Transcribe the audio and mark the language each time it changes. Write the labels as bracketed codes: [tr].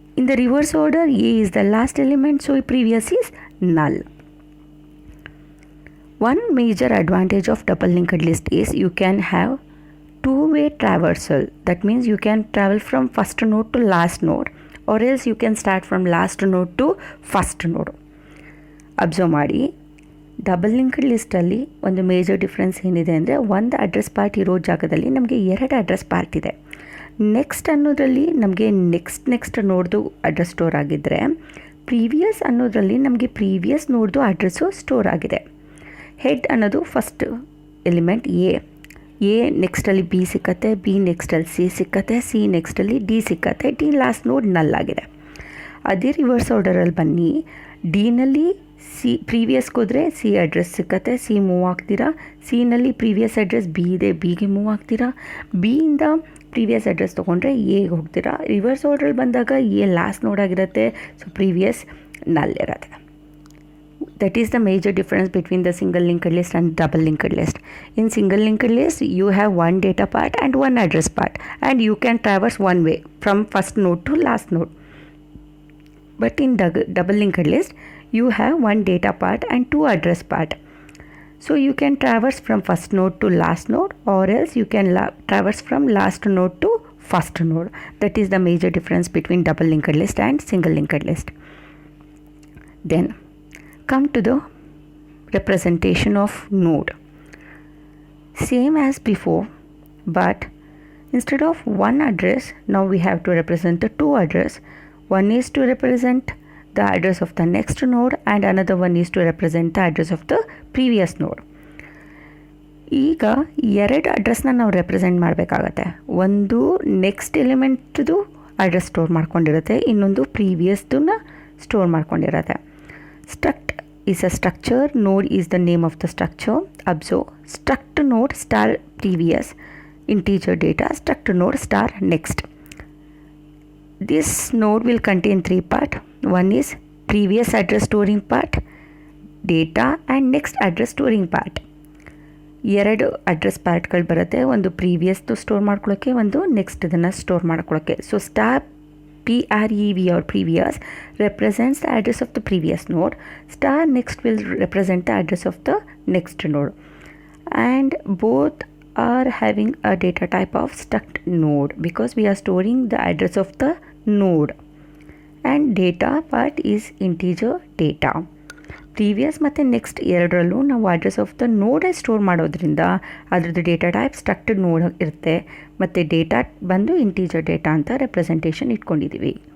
[en] In the reverse order, A is the last element, so previous is null. One major advantage of double linked list is you can have 2-way traversal. That means you can travel from first node to last node, or else you can start from last node to first node. [kn] Observe ಮಾಡಿ, double linked ಲಿಸ್ಟಲ್ಲಿ ಒಂದು major difference ಏನಿದೆ ಅಂದರೆ, ಒಂದು address part ಇರೋ ಜಾಗದಲ್ಲಿ ನಮಗೆ 2 address part ಇದೆ. Next ಅನ್ನೋದ್ರಲ್ಲಿ ನಮಗೆ ನೆಕ್ಸ್ಟ್ ನೋಡ್ದು ಅಡ್ರೆಸ್ ಸ್ಟೋರ್ ಆಗಿದ್ದರೆ, ಪ್ರೀವಿಯಸ್ ಅನ್ನೋದ್ರಲ್ಲಿ ನಮಗೆ ಪ್ರೀವಿಯಸ್ ನೋಡ್ದು ಅಡ್ರೆಸ್ಸು ಸ್ಟೋರ್ ಆಗಿದೆ. ಹೆಡ್ ಅನ್ನೋದು ಫಸ್ಟ್ ಎಲಿಮೆಂಟ್ ಎ ನೆಕ್ಸ್ಟಲ್ಲಿ ಬಿ ಸಿಕ್ಕತ್ತೆ, ಬಿ ನೆಕ್ಸ್ಟಲ್ಲಿ ಸಿ ಸಿಕ್ಕತ್ತೆ, ಸಿ ನೆಕ್ಸ್ಟಲ್ಲಿ ಡಿ ಸಿಕ್ಕತ್ತೆ, ಡಿ ಲಾಸ್ಟ್ ನೋಡ್ ನಲ್ ಆಗಿದೆ. ಅದೇ ರಿವರ್ಸ್ ಆರ್ಡರಲ್ಲಿ ಬನ್ನಿ, ಡಿನಲ್ಲಿ ಸಿ ಪ್ರೀವಿಯಸ್ಗೆ ಹೋದರೆ ಸಿ ಅಡ್ರೆಸ್ ಸಿಕ್ಕತ್ತೆ, ಸಿ ಮೂವ್ ಆಗ್ತೀರಾ. ಸಿನಲ್ಲಿ ಪ್ರೀವಿಯಸ್ ಅಡ್ರೆಸ್ ಬಿ ಇದೆ, ಬಿಗೆ ಮೂವ್ ಆಗ್ತೀರಾ. ಬಿಯಿಂದ ಪ್ರೀವಿಯಸ್ ಅಡ್ರೆಸ್ ತೊಗೊಂಡ್ರೆ ಎಗೆ ಹೋಗ್ತೀರಾ. ರಿವರ್ಸ್ ಆರ್ಡ್ರಲ್ಲಿ ಬಂದಾಗ ಎ ಲಾಸ್ಟ್ ನೋಡ್ ಆಗಿರುತ್ತೆ, ಸೊ ಪ್ರೀವಿಯಸ್ ನಲ್ ಇರುತ್ತೆ. [en] That is the major difference between the single linked list and double linked list. In single linked list, you have one data part and one address part, and you can traverse one way from first node to last node. But in double linked list, you have one data part and 2 address part. So you can traverse from first node to last node, or else you can traverse from last node to first node. That is the major difference between double linked list and single linked list. Then come to the representation of node. Same as before, but instead of one address, now we have to represent the 2 address. One is to represent the address of the next node, and another one is to represent the address of the previous node. [kn] ಈಗ 2 ಅಡ್ರೆಸ್ನ ನಾವು represent ಮಾಡಬೇಕಾಗತ್ತೆ. ಒಂದು next ಎಲಿಮೆಂಟ್ದು address store ಮಾಡ್ಕೊಂಡಿರುತ್ತೆ, ಇನ್ನೊಂದು ಪ್ರೀವಿಯಸ್ದನ್ನ store ಮಾಡ್ಕೊಂಡಿರುತ್ತೆ. [en] Struct is a structure, node is the name of the structure. Observe, struct node star previous integer data, struct node star next. This node will contain 3 parts. One is previous address storing part, data, and next address storing part. [kn] 2 address ಪಾರ್ಟ್ಗಳು ಬರುತ್ತೆ, ಒಂದು ಪ್ರೀವಿಯಸ್ದು store ಮಾಡ್ಕೊಳ್ಳೋಕ್ಕೆ, ಒಂದು next ಇದನ್ನು store ಮಾಡ್ಕೊಳ್ಳೋಕ್ಕೆ. [en] So star PREV or previous represents the address of the previous node. Star next will represent the address of the next node. And both are having a data type of struct node because we are storing the address of the node. And data part is integer data. [kn] Previous ಮತ್ತು next ಎರಡರಲ್ಲೂ ನಾವು address of the ನೋಡೇ store ಮಾಡೋದ್ರಿಂದ ಅದರದ್ದು data type structured ನೋಡ್ ಇರುತ್ತೆ ಮತ್ತು data ಬಂದು ಇಂಟೀಜರ್ ಡೇಟಾ ಅಂತ ರೆಪ್ರೆಸೆಂಟೇಷನ್ ಇಟ್ಕೊಂಡಿದ್ದೀವಿ.